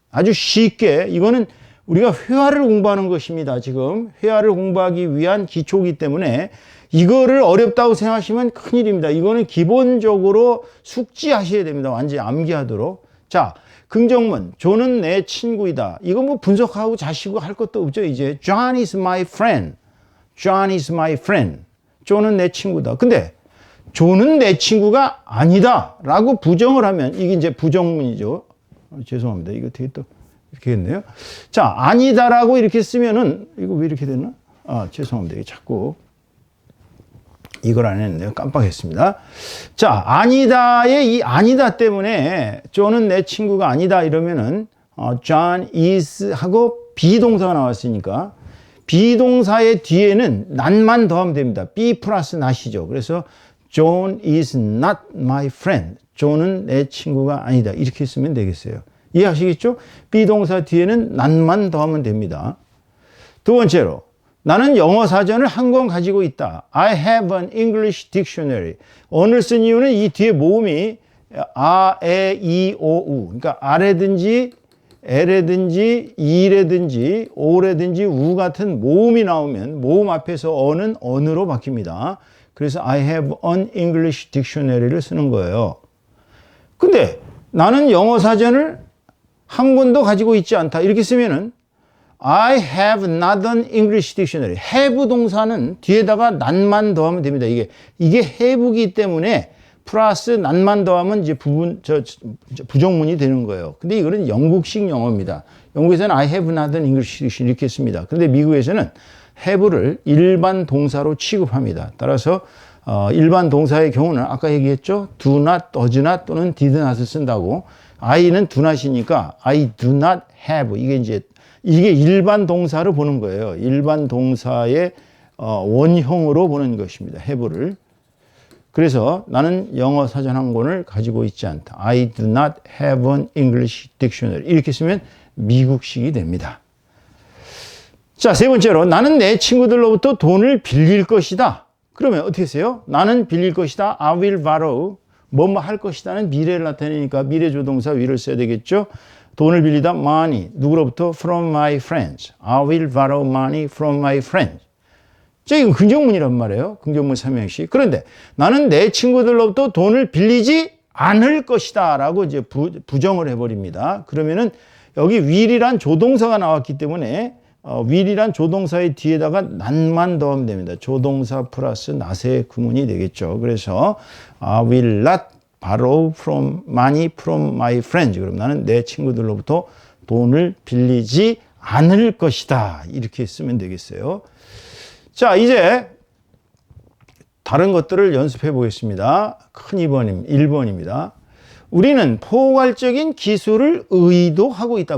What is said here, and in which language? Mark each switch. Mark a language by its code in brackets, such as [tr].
[ko] 아주 쉽게 이거는 우리가 회화를 공부하는 것입니다. 지금 회화를 공부하기 위한 기초이기 때문에 이거를 어렵다고 생각하시면 큰일입니다. 이거는 기본적으로 숙지하셔야 됩니다. 완전히 암기하도록. 자, 긍정문, 존은 내 친구이다. 이거 뭐 분석하고 자시고 할 것도 없죠. [en] 이제 John is my friend. John is my friend. [ko] 존은 내 친구다. 근데 존은 내 친구가 아니다 라고 부정을 하면 이게 이제 부정문이죠. 죄송합니다. 이거 되게 또 이렇게 했네요. 자, 아니다라고 이렇게 쓰면은 이거 왜 이렇게 됐나? 죄송합니다. 자꾸 이걸 안 했네요. 깜빡했습니다. 자, 아니다의 이 아니다 때문에 존은 내 친구가 아니다 이러면은 John is 하고 비동사가 나왔으니까 비동사의 뒤에는 not만 더하면 됩니다. be 플러스 not이죠. [en] 그래서 John is not my friend. [ko] 존은 내 친구가 아니다. 이렇게 쓰면 되겠어요. 이해하시겠죠? 비동사 뒤에는 not만 더하면 됩니다. 두 번째로 나는 영어 사전을 한 권 가지고 있다. [en] I have an English dictionary. [ko] on을 쓴 이유는 이 뒤에 모음이 아, 에, 이, 오, 우. 그러니까 아라든지 에라든지 이라든지 오라든지 우 같은 모음이 나오면 모음 앞에서 어는 언으로 바뀝니다. 그래서 I have an English dictionary를 쓰는 거예요. 근데 나는 영어 사전을 한 권도 가지고 있지 않다. 이렇게 쓰면은 [en] I have not an English dictionary. [ko] have 동사는 뒤에다가 not만 더하면 됩니다. 이게 have이기 때문에 플러스 not만 더하면 이제 부정문이 되는 거예요. 근데 이거는 영국식 영어입니다. 영국에서는 [en] I have not an English dictionary [ko] 이렇게 씁니다. 그런데 미국에서는 have를 일반 동사로 취급합니다. 따라서 일반 동사의 경우는 아까 얘기했죠. [en] do not, does not 또는 did not을 쓴다고. I는 do not이니까 I do not have. [ko] 이게 일반 동사로 보는 거예요. 일반 동사의 원형으로 보는 것입니다. have를. 그래서 나는 영어 사전 한 권을 가지고 있지 않다. [en] I do not have an English dictionary. [ko] 이렇게 쓰면 미국식이 됩니다. 자, 세 번째로 나는 내 친구들로부터 돈을 빌릴 것이다. 그러면 어떻게 해요? 나는 빌릴 것이다. [en] I will borrow. [ko] 뭐뭐 할 것이다는 미래를 나타내니까 미래 조동사 will을 써야 되겠죠. 돈을 빌리다 money. 누구로부터? [en] From my friends. I will borrow money from my friends. [ko] 자, 이건 긍정문이란 말이에요. 긍정문 삼형식. 그런데 나는 내 친구들로부터 돈을 빌리지 않을 것이다 라고 이제 부정을 해버립니다. 그러면은 여기 will이란 조동사가 나왔기 때문에 will이란 조동사의 뒤에다가 not만 더하면 됩니다. 조동사 플러스 not의 구문이 되겠죠. [en] 그래서 I will not borrow money from my friends. [ko] 그럼 나는 내 친구들로부터 돈을 빌리지 않을 것이다. 이렇게 쓰면 되겠어요. 자, 이제 다른 것들을 연습해 보겠습니다. 큰 1번입니다. 우리는 포괄적인 기술을 의도하고 있다.